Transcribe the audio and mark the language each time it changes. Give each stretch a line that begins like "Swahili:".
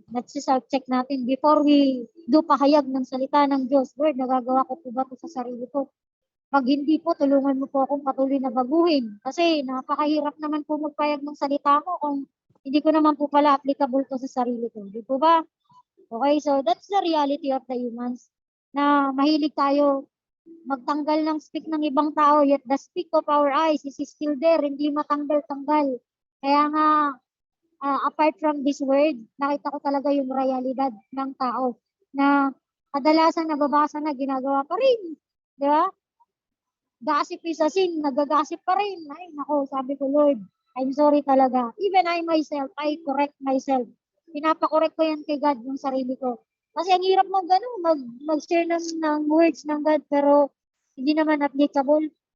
English: Let's self-check natin before we do
Filipino: pahayag ng salita ng Diyos. Lord, nagagawa ko po ba ito sa sarili ko? Pag hindi po, tulungan mo po akong patuloy na baguhin. Kasi napakahirap naman po magpayag ng salita mo kung hindi ko naman po pala applicable to sa sarili ko. Di po ba?
English: Okay, so that's the reality of the humans.
Filipino: Na mahilig tayo magtanggal ng speak ng ibang tao,
English: yet the speak of our eyes is still there,
Filipino: hindi matanggal-tanggal. Kaya nga, apart from this word, nakita ko talaga yung realidad ng tao na kadalasan nababasa na ginagawa pa rin. Di ba?
English: Gossip is a sin,
Filipino: nagagasip pa rin. Ay, nako, sabi ko, Lord,
English: I'm sorry
Filipino: talaga.
English: Even I myself, I correct myself.
Filipino: Pinapakorek ko yan kay God yung sarili ko. Kasi ang hirap mag-share ng words ng God, pero hindi naman applicable.